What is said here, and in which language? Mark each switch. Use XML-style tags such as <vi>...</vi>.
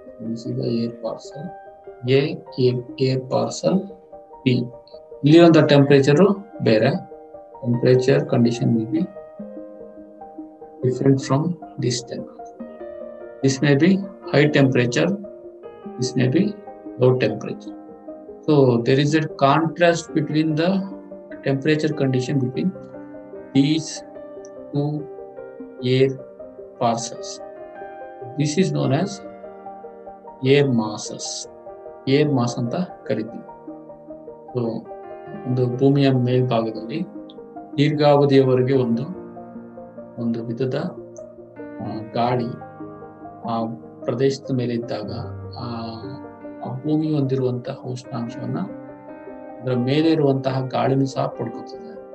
<en>You see the air parcel A, air parcel B.</en> <kn>ಇಲ್ಲಿರುವಂತ temperature ಬೇರೆ,</kn> <en>Temperature condition will be different from this temperature. This may be high temperature, this may be low temperature. So there is a contrast between the temperature condition between these two air parcels. This is known as air masses.</en> <kn>Air mass ಅಂತ ಕರಿತೀವಿ. So ಒಂದು ಭೂಮಿಯ ಮೇಲ್ಭಾಗದಲ್ಲಿ ದೀರ್ಘಾವಧಿಯವರೆಗೆ ಒಂದು ವಿಧದ ಗಾಳಿ ಆ ಪ್ರದೇಶದ ಮೇಲೆ ಇದ್ದಾಗ ಆ ಭೂಮಿ ಹೊಂದಿರುವಂತಹ ಉಷ್ಣಾಂಶವನ್ನ ಅದರ ಮೇಲೆ ಇರುವಂತಹ ಗಾಳಿನೂ ಸಹ ಪಡ್ಕೊತದೆ.</kn>